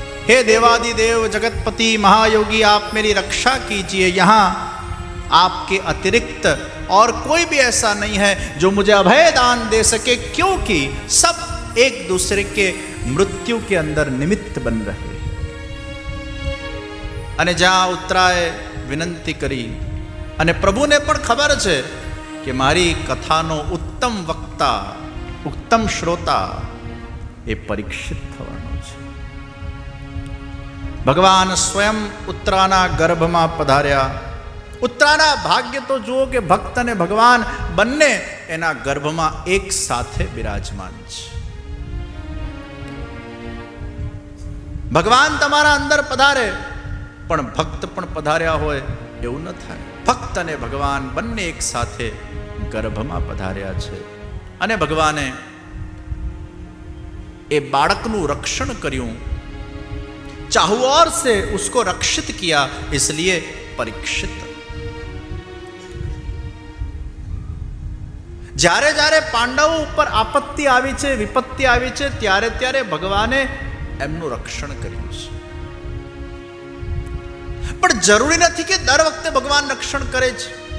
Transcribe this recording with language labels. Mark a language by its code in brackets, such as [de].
[hi] हे देवादिदेव जगतपति महायोगी, आप मेरी रक्षा कीजिए. यहाँ आपके अतिरिक्त और कोई भी ऐसा नहीं है जो मुझे अभय दान दे सके, क्योंकि सब एक दूसरे के मृत्यु के अंदर निमित्त बन रहे. [gu] અને જ્યાં ઉત્તરાએ વિનંતી કરી અને પ્રભુને પણ ખબર છે કે મારી કથાનો ઉત્તમ વક્તા, ઉત્તમ શ્રોતા એ પરીક્ષિત થવાનો છે. ભગવાન સ્વયં ઉત્તરાના ગર્ભમાં પધાર્યા. ઉત્તરાના ભાગ્ય તો જુઓ કે ભક્ત અને ભગવાન બંને એના ગર્ભમાં એક સાથે બિરાજમાન છે. ભગવાન તમારા અંદર પધારે પણ ભક્ત પણ પધાર્યા હોય એવું ન થાય. ભક્ત અને ભગવાન બંને એક સાથે ગર્ભમાં પધાર્યા છે. અને ભગવાને એ બાળકનું રક્ષણ કર્યું. [hi] ચાહુઓર से उसको रक्षित किया, इसलिए परीक्षित. [gu] જ્યારે જ્યારે પાંડવો ઉપર આપત્તિ આવી છે, વિપત્તિ આવી છે, ત્યારે ત્યારે ભગવાને એમનું રક્ષણ કર્યું છે. પણ જરૂરી નથી કે દર વખતે ભગવાન રક્ષણ કરે છે.